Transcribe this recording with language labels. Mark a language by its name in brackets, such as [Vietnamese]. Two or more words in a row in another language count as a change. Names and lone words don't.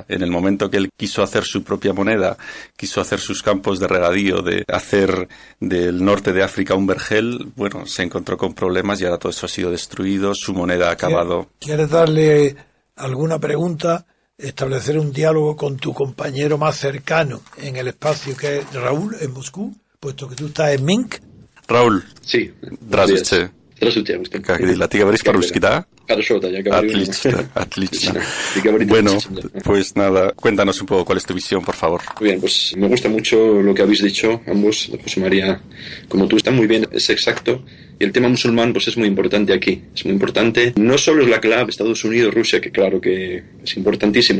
[Spanish] En el momento que él quiso hacer su propia moneda, quiso hacer sus campos de regadío, de hacer del norte de África un vergel, bueno, se encontró con problemas y ahora todo eso ha sido destruido, su moneda ha acabado. ¿Quieres darle alguna pregunta? Establecer un diálogo con tu compañero más cercano en el espacio, que es Raúl, en Moscú, puesto que tú estás en Minsk. Raúl. Sí. [Russian] Здравствуйте. Здравствуйте. Как дела? Ты говоришь по-русски, да? Хорошо, да, я говорю. Отлично, отлично. [Spanish] Bueno, pues nada, cuéntanos un poco cuál es tu visión, por favor. Muy bien, pues me gusta mucho lo que habéis dicho, ambos, José María, como tú, está muy bien, es exacto. Y el tema musulmán, pues es muy importante aquí. Es muy importante. No solo es la clave Estados Unidos, Rusia, que claro que es importantísimo.